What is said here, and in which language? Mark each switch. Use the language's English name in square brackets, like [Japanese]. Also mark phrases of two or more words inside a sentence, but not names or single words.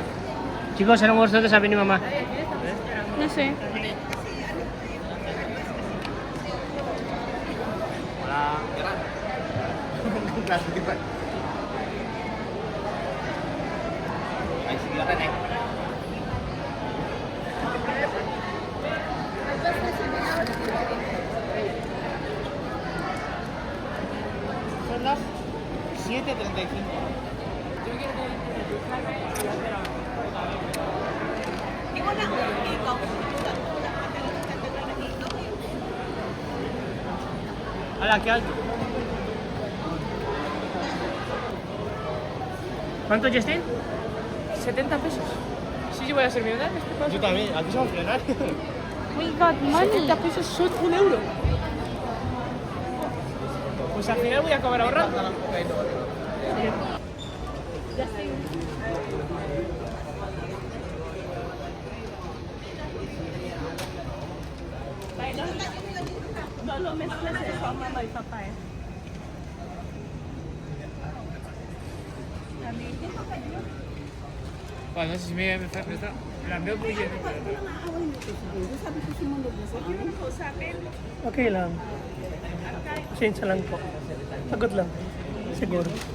[Filipino] Chicos, anong oras na ito? Sabi ni Mama. Nasa Ay, sige lang eh. [Spanish] Son las 7:35. [Filipino] Ikaw na, ikaw. [Spanish] Ala, qué alto. ¿Cuánto, Justin? 70 pesos. Sí, yo voy a ser millonario. Yo también, aquí somos millonarios. [English] We got money. [Spanish] 70 pesos son 1 euro. Pues al final voy a acabar ahorrando. [Filipino] Lolo, miss na sa mama, papay. [Spanish] Bueno, no sé si me la veo muy bien. [Filipino] Okay lang. Pasensya lang po. Sagot lang. Siguro.